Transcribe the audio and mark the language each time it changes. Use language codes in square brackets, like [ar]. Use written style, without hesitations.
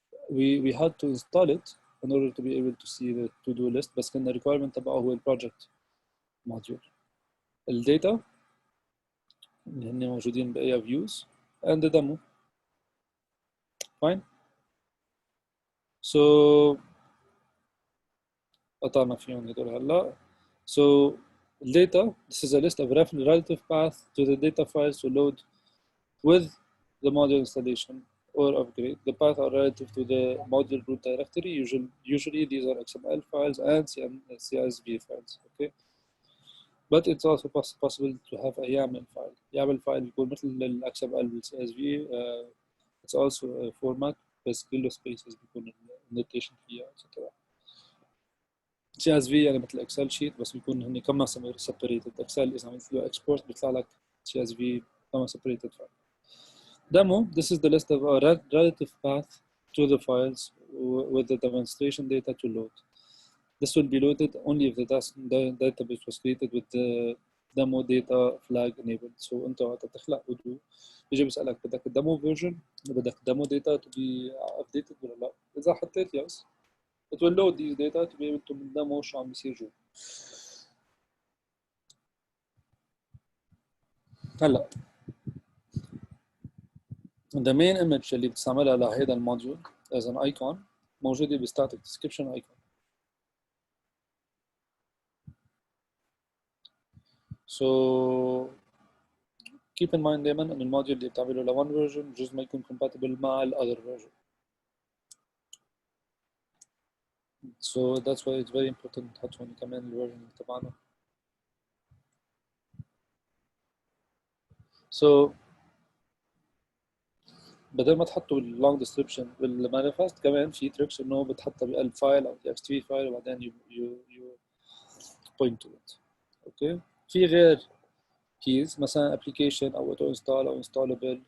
[en] We had to install it in order to be able to see the to-do list [ar] بس كان [en] requirement [ar] تبعه هو البروجكت [en] module. [ar] الداتا اللي هن موجودين بأي [en] views and the demo. Fine. [ar] So قطعنا فيهم هدول هلا. [en] So data this is a list of relative path to the data files to load with the module installation or upgrade. The paths are relative to the module root directory. Usually these are XML files and CSV files. Okay, but it's also possible to have a YAML file. [ar] YAML file يكون مثل ال XML وال CSV. [en] It's also a format [ar] بس كله spaces بيكون النوتيشن فيها etc. CSV يعني مثل Excel sheet بس بيكون هني كمان separated. Excel إذا عملت له export بيطلع لك CSV كمان separated file. [en] Demo, this is the list of our relative path to the files with the demonstration data to load. This will be loaded only if the database was created with the demo data flag enabled. [ar] So انت وقت تخلق ودو بيجي بيسألك بدك الدمو version بدك [en] demo data to be updated [ar] ولا لا. إذا حطيت [en] yes, it will load these data to be able to demo [ar] شو عم بيصير جوا. [en] هلا the main image [ar] اللي بتستعملها لهيدا الموديول [en] as an icon موجودة ب static description icon. So keep in mind [ar] دائما ان الموديول اللي بتعمله ل one version بجوز ما يكون compatible مع ال other version. [en] So that's why it's very important [ar] نحط هون كمان الversion تبعنا. So بدل ما تحطوا باللونج ديسكربشن بالمانيفست كمان في تريكس انه بتحطها بقلب فايل او txt فايل وبعدين [en] you point to it. [ar] اوكي في غير keys مثلا application او auto install او installable.